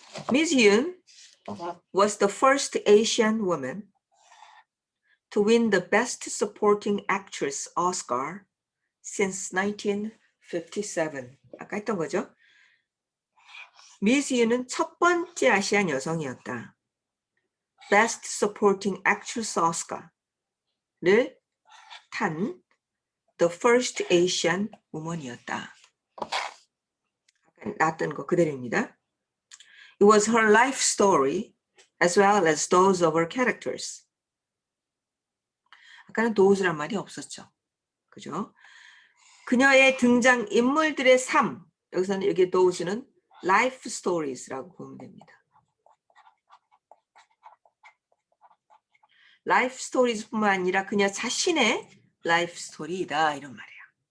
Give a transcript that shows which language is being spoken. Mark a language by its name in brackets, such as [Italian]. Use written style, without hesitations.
[English] Miss Yoon was the first Asian woman to win the Best Supporting Actress Oscar since 1957. [Korean] 아까 했던 거죠. 미스 유는 첫 번째 아시안 여성이었다. [English] Best Supporting Actress Oscar [Korean] 를 탄 [English] The First Asian Woman [Korean] 이었다. 아까 나왔던 거 그대로입니다. It was her life story as well as those of her characters. 아까는 those란 말이 없었죠. 그죠? 그녀의 등장 인물들의 삶, 여기서는 여기 those는 life stories라고 보면 됩니다. life stories뿐만 아니라 그녀 자신의 life story이다 이런 말이에요.